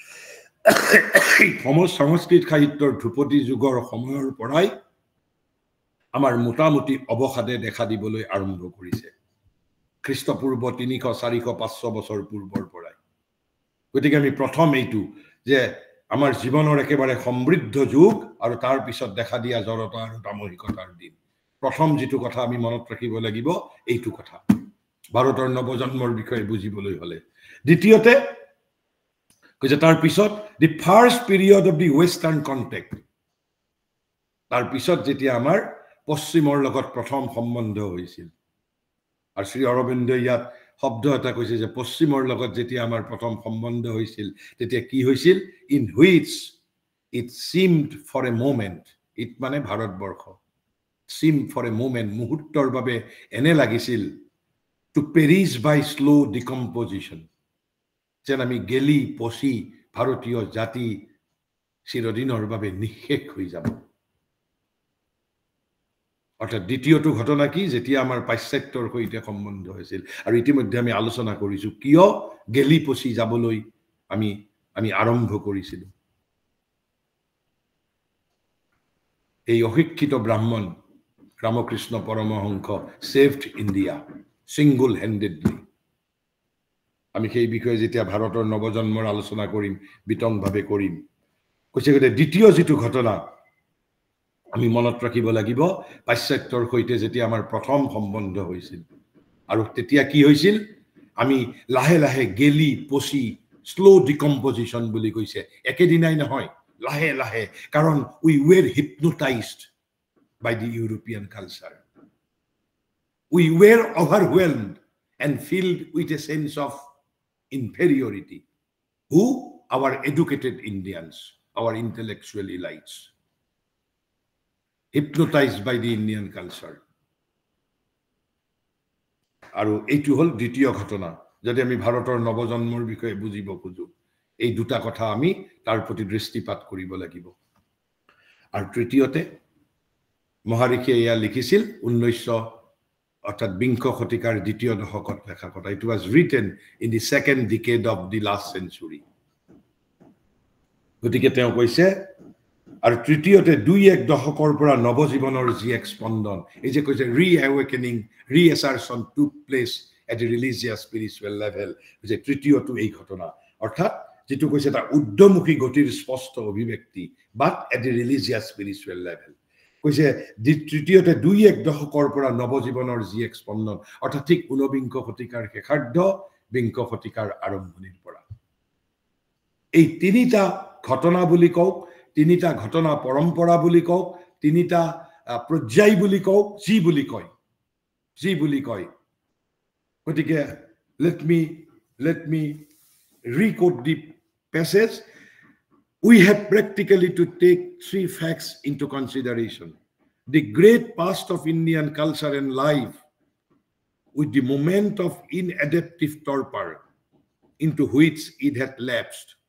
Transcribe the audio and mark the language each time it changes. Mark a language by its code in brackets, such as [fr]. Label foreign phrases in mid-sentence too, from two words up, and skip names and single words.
[as] সংস্কৃত সাহিত্যৰ ধ্ৰুপদী যুগৰ সময়ৰ পৰাই আমাৰ মোটামুটি অৱসাদে দেখা দিবলৈ আৰম্ভ কৰিছে খ্ৰীষ্টপূৰ্ব 300 400 500 বছৰ পূৰ্বৰ পৰাই গতিকে আমি প্ৰথম এইটো যে আমাৰ জীৱনৰ একেবাৰে সমৃদ্ধ যুগ আৰু তাৰ পিছত দেখা দিয়া জড়তা আৰু তামসিকতাৰ দিন প্ৰথম যেটো কথা আমি মনত ৰাখিব লাগিব এইটো কথা ভাৰতৰ নৱজন্মৰ বিষয়ে বুজিবলৈ হলে দ্বিতীয়তে কৈছে তাৰ পিছত [en] the first period of the western contact [as] তাৰ পিছত যেতিয়া আমাৰ পশ্চিমৰ লগত প্ৰথম সম্বন্ধ হৈছিল আৰু শ্ৰী অৰবিন্দ ইয়াত শব্দ এটা কৈছে যে পশ্চিমৰ লগত যেতিয়া আমাৰ প্ৰথম সম্বন্ধ হৈছিল তেতিয়া কি হৈছিল [en] in which it seemed for a moment it [as] মানে ভাৰতবৰ্ষ [en] seemed for a moment [as] মুহূৰ্তৰ বাবে এনে লাগিছিল [en] to perish by slow decomposition [as] যেন আমি গেলি পচি ভাৰতীয় জাতি চিৰদিনৰ বাবে নিঃশেষ হৈ যাব অৰ্থাৎ দ্বিতীয়টো ঘটনা কি যেতিয়া আমাৰ পাশ্চাত্যৰ সৈতে সম্বন্ধ হৈছিল আৰু ইতিমধ্যে আমি আলোচনা কৰিছো কিয় গেলি পচি যাবলৈ আমি আৰম্ভ কৰিছিলো এই অশিক্ষিত ব্ৰাহ্মণ ৰামকৃষ্ণ পৰমহংস [en] saved India single handedly [as] আমি সেই বিষয়ে যেতিয়া ভাৰতৰ নৱজন্মৰ আলোচনা কৰিম বিতংভাৱে কৰিম কৈছে যে দ্বিতীয় যেটো ঘটনা আমি মনত ৰাখিব লাগিব পাশ্চাত্যৰ সৈতে যেতিয়া আমাৰ প্ৰথম সম্বন্ধ হৈছিল আৰু তেতিয়া কি হৈছিল আমি লাহে লাহে গেলি পচি [en] slow decomposition [as] বুলি কৈছে একেদিনাই নহয় লাহে লাহে কাৰণ [en] we were hypnotized by the European culture we were overwhelmed and filled with a sense of inferiority who our educated Indians our intellectual elites hypnotized by the Indian culture [as] আৰু এইটো হল দ্বিতীয় ঘটনা যদি আমি ভাৰতৰ নৱজন্মৰ বিষয়ে বুজিব খুজো এই দুটা কথা আমি তাৰ প্ৰতি দৃষ্টিপাত কৰিব লাগিব আৰু তৃতীয়তে মহাৰিষিয়ে ইয়া লিখিছিল 1900 অৰ্থাৎ 20 শতিকাৰ দ্বিতীয় দশকত লেখা কথা [en] it was written in the second decade of the last century [as] গতিকে তেওঁ কৈছে আৰু তৃতীয়তে 2-1 দশকৰ পৰা নৱজীৱনৰ যি এক স্পন্দন এই যে কৈছে [en] reawakening reassertion took place [as] at [en] a religious spiritual level [as] যে তৃতীয়টো এই ঘটনা অৰ্থাৎ যেটো কৈছে এটা উদ্যমুখী গতিৰ স্পষ্ট অভিব্যক্তি [en] but at a religious spiritual level [as] কৈছে তৃতীয়তে 2-1 দশকৰ পৰা নৱজীৱনৰ যি এক স্পন্দন অৰ্থাৎ ঠিক 19বিংশ শতিকাৰ শেষাৰ্ধ বিংশ শতিকাৰ আৰম্ভণিৰ পৰা এই তিনিটা ঘটনা বুলি কওক তিনিটা ঘটনা পৰম্পৰা বুলি কওক তিনিটা পৰ্যায় বুলি কওক যি বুলি কয় গতিকে [en] let me re-quote the passage. We have practically to take 3 facts into consideration: the great past of Indian culture and life, with the moment of inadaptive torpor into which it had lapsed;